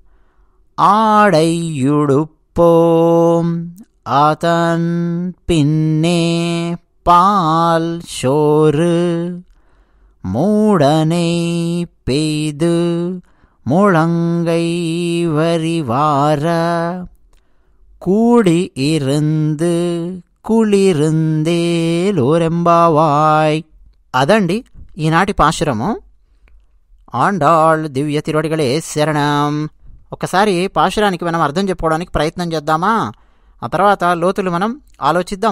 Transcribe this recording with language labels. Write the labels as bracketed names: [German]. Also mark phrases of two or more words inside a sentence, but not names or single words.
[Tamil] ஆடையுடுப்போம் அதன் பின்னே பால் சோறு மூடனை பெய்து முழங்கை வரிவார கூடி இருந்து குளிர்ந்தேலோர் எம்பாவாய். [Telugu] అదండి ఈనాటి పాశురము. ఆండాళ్ దివ్య [Tamil] திருவடிகளே சரணம். [Telugu] ఒకసారి పాశురానికి మనం అర్థం చెప్పుకోవడానికి ప్రయత్నం చేద్దామా? ఆ తర్వాత లోతులు మనం ఆలోచిద్దాం.